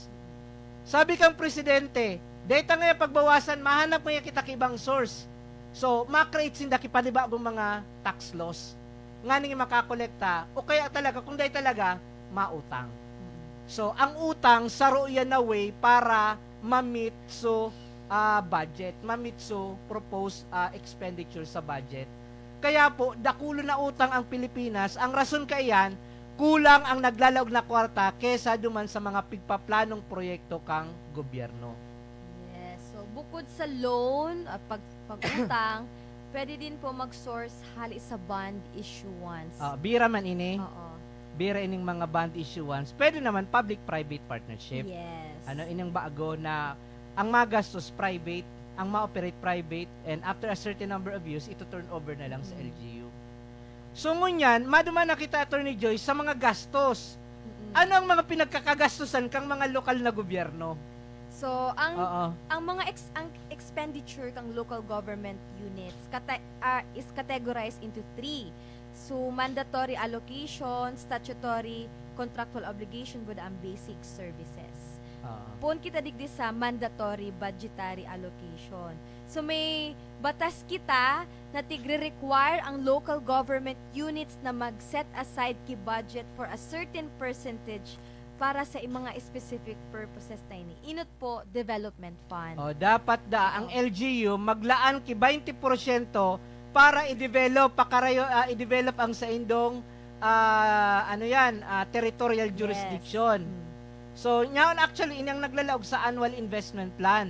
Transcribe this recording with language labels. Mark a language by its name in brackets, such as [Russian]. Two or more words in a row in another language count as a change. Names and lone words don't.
[Bikol] Sabi kang presidente, data ngayon pagbawasan, mahanap mo yung kita ibang source. So, makreate sinda kipanibagong mga [English] tax laws. [Bikol] Nga nang makakolekta, o kaya talaga, kung dahil talaga, mautang. So, ang utang, saro yan na way para ma-meet so budget, ma-meet so [English] proposed expenditure [Bikol] sa budget. Kaya po, dakulo na utang ang Pilipinas. Ang rason kayan, kulang ang naglalaog na kwarta kesa duman sa mga pigpaplanong proyekto kang gobyerno. [English] Yes. [Bikol] So, bukod sa loan at pag-utang, pwede din po mag-source hali sa [English] bond issuance. [Bikol] Bira man ini. Oo. Bira ining mga [English] bond issuance. [Bikol] Pwede naman [English] public-private partnership. Yes. [Bikol] Ining bago na ang magastos private, ang ma-operate private, and [English] after a certain number of years, [Bikol] ito turn over na lang sa LGU. So ngunyan, maduma na kita, Attorney Joy, sa mga gastos. Ano ang mga pinagkakagastusan kang mga lokal na gobyerno? [English] So, [Bikol] ang mga [English] expenditure kang local government units is categorized into 3. So, mandatory allocation, statutory, contractual obligation, with ang basic services. [Bikol] Pon kita digdi sa [English] mandatory budgetary allocation. [Bikol] So may batas kita na tigre-require ang [English] local government units [Bikol] na mag- [English] set aside [Bikol] ki budget [English] for a certain percentage [Bikol] para sa mga [English] specific purposes [Bikol] na ini. Inot po, [English] development fund. [Bikol] Dapat ang LGU maglaan ki 20% para i-develop i-develop ang sa indong [English] territorial jurisdiction. Yes. [Bikol] So, ngayon actually, inyang naglalaog sa [English] annual investment plan.